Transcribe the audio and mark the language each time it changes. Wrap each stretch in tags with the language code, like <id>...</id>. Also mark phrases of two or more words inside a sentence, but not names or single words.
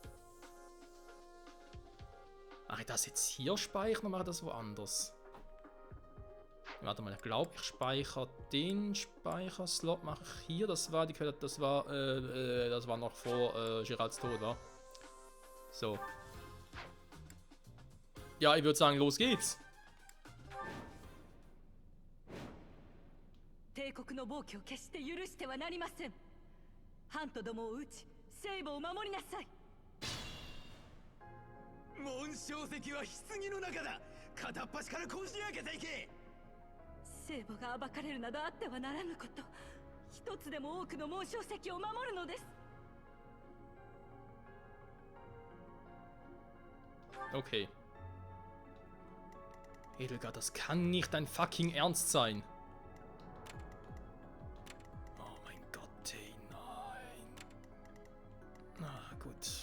<de>Mache ich das jetzt hier speichern oder mache ich das woanders? Warte mal, ich glaube, ich speichere den Speicherslot, mache ich hier. Das war noch vor Geralds Tod, wa? So. Ja, ich würde sagen, los geht's.</de> <ja>帝国の暴挙を決して許してはなりません。ハントどもを討ち、聖母を守りなさい。紋章石は棺の中だ。片っ端からこじ開けていけ。聖母が暴かれるなどあってはならぬこと。一つでも多くの紋章石を守るのです。</ja> <de>Okay. Edelgard, das kann nicht dein fucking Ernst sein. Oh mein Gott, ey, nein. Na gut.</de>